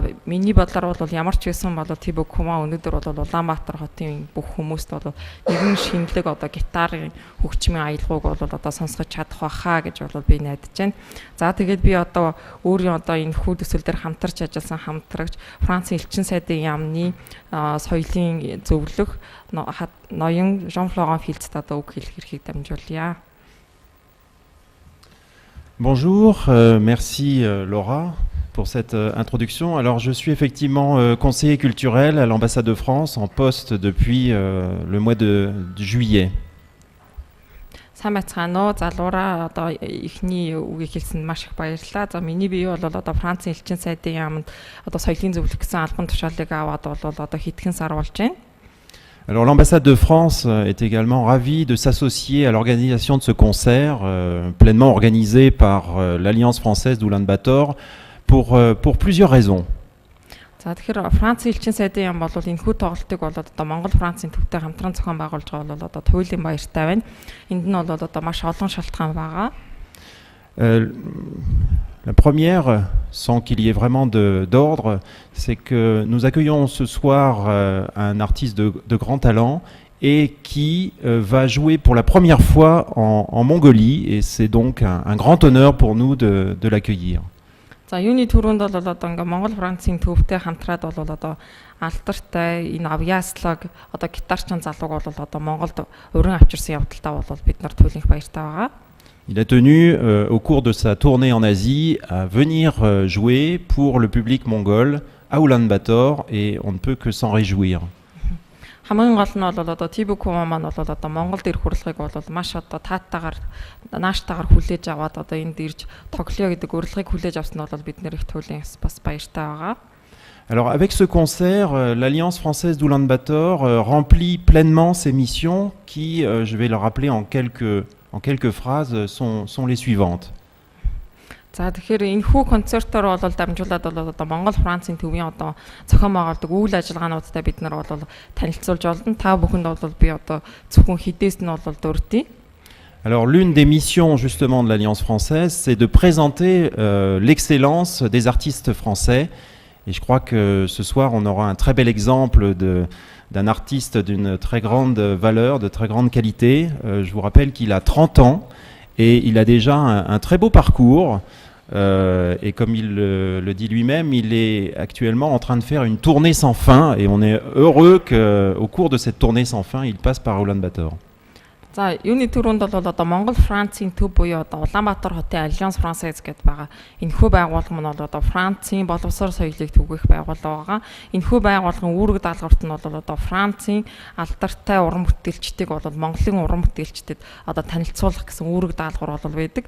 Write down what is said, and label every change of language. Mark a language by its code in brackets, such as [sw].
[mn] Миний бодлоор бол ямар ч байсан бол Thibaut Covin өнөөдөр бол Улаанбаатар хотын бүх хүмүүст бол нэгэн шинэлэг одоо гитарын хөгжмийн аялгауг бол одоо сонсгож чадах байхаа гэж бол би найдаж байна. За тэгээд би одоо өөрийн одоо энэ хүү төсөл дээр хамтарч ажилласан хамтрагч Францын элчин сайдын яамны соёлын зөвлөх ноён Jean-Florent Filtz одоо үг хэлэх эрхийг дамжуулъя. [fr] Bonjour, merci Laura pour cette introduction. Alors je suis effectivement conseiller culturel à l'ambassade de France en poste depuis le mois de juillet. [mn] Сайн байцгаана уу. За Лура одоо ихний үгийг хэлсэнд маш их баярлалаа. За миний бие бол одоо Францын элчин сайдын яамд одоо соёлын зөвлөх гэсэн албан тушаалыг аваад бол одоо хэдхэн сар болж байна. [fr] Alors l'ambassade de France est également ravie de s'associer à l'organisation de ce concert pleinement organisé par l'Alliance française d'Oulan-Bator pour plusieurs raisons. [mn] За тэгэхээр Францын элчин сайдын яам бол энэ хүү тоглолтыг бол одоо Монгол Францын төвтэй хамтран зохион байгуулж байгаа бол одоо туйлын баяртай байна. Энд нь бол одоо маш олон шалтгаан байгаа. [fr] La première, sans qu'il y ait vraiment d'ordre, c'est que nous accueillons ce soir un artiste de grand talent et qui va jouer pour la première fois en Mongolie, et c'est donc un grand honneur pour nous de l'accueillir. [mn] За юуны түрүүнд бол одоо ингээ Монгол Францын төвтэй хамтраад бол одоо алдартай энэ авьяаслаг одоо гитарчин залууг бол одоо Монголд уран авчирсан явдалтай бол бид нар туйлынх баяртай байгаа. [fr] Il a tenu au cours de sa tournée en Asie à venir jouer pour le public mongol à Oulan-Bator, et on ne peut que s'en réjouir. [mn] Хамгийн гол нь бол одоо Thibaut Covin маань бол одоо Монголд ирэх урилгыг бол маш одоо тааттайгаар нааштайгаар хүлээж аваад одоо энд ирж тоглоё гэдэг урилгыг хүлээж авсан бол бид нэр их туйлын бас баяртай байгаа. [fr] Alors avec ce concert, l'Alliance française d'Oulan-Bator remplit pleinement ses missions qui, je vais le rappeler en quelques phrases, sont les suivantes. [mn] За тэгэхээр энэ хүү концертоор бол дамжуулаад бол одоо Монгол Францын төвийн одоо зохион байгуулдаг үйл ажиллагаануудтай бид нар бол танилцуулж болно. Та бүхэнд бол би одоо зөвхөн хідээс нь бол дурдъя. [fr] Alors l'une des missions justement de l'Alliance française, c'est de présenter l'excellence des artistes français. Et je crois que ce soir, on aura un très bel exemple d'un artiste d'une très grande valeur, de très grande qualité. Je vous rappelle qu'il a 30 ans et il a déjà un très beau parcours. Et comme il le dit lui-même, il est actuellement en train de faire une tournée sans fin. Et on est heureux qu'au cours de cette tournée sans fin, il passe par Ulaanbaatar. [mn] За юуны төрөнд бол одоо Монгол Францын төв буюу одоо Улаанбаатар хотын Alliance Française гэдэг байгаа. Энэхүү байгууллага нь бол одоо Францын боловсрол соёлыг түгэх байгууллага байгаа. Энэхүү байгууллагын үүрэг даалгаварт нь бол одоо Францын алдартай уран бүтээлчдийг бол Монголын уран бүтээлчдэд одоо танилцуулах гэсэн үүрэг даалгавар бол байдаг.